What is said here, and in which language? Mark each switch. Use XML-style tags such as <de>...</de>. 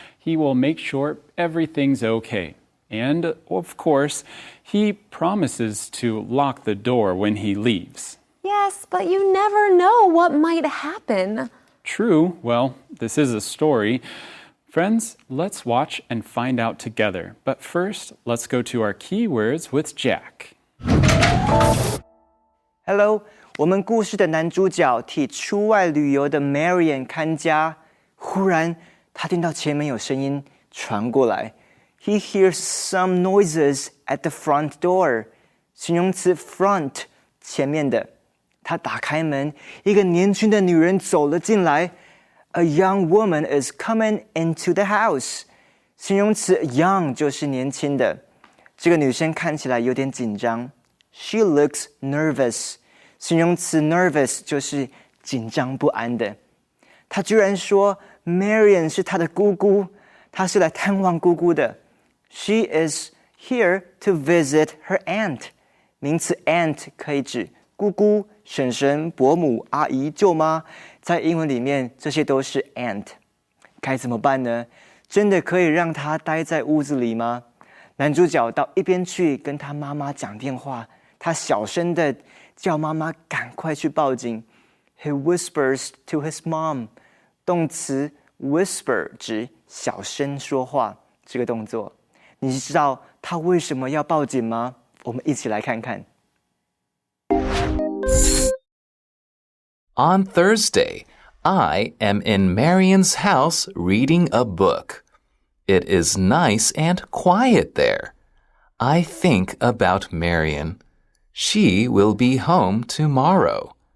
<en>He will make sure everything's okay. And, of course, he promises to lock the door when he leaves. Yes, but you never know what might happen. True. Well, this is a story. Friends, let's watch and find out together. But first, let's go to our keywords with Jack.</en> <zh>Hello， 我们故事的男主角替出外旅游的 Marion 看家。忽然，他听到前门有声音传过来。</zh> <en>He hears some noises at the front door。</en> <zh>形容词 front 前面的。他打开门，一个年轻的女人走了进来。</zh> <en>A young woman is coming into the house。</en> <zh>形容词 young 就是年轻的。这个女生看起来有点紧张。</zh> <en>She looks nervous。</en> <zh>形容词 nervous 就是紧张不安的。她居然说 Marion 是她的姑姑，她是来探望姑姑的。</zh> <en>She is here to visit her aunt。</en> <zh>名词 aunt 可以指姑姑、婶婶、伯母、阿姨、舅妈，在英文里面这些都是 aunt。该怎么办呢？真的可以让她待在屋子里吗？男主角到一边去跟他妈妈讲电话，他小声的叫妈妈赶快去报警。</zh> <en>He whispers to his mom。</en> <zh>动词 whisper 指小声说话，这个动作。你知道他为什么要报警吗？我们一起来看看。</zh> <en>On Thursday, I am in Marion's house reading a book. It is nice and quiet there. I think about Marion. She will be home tomorrow.</en>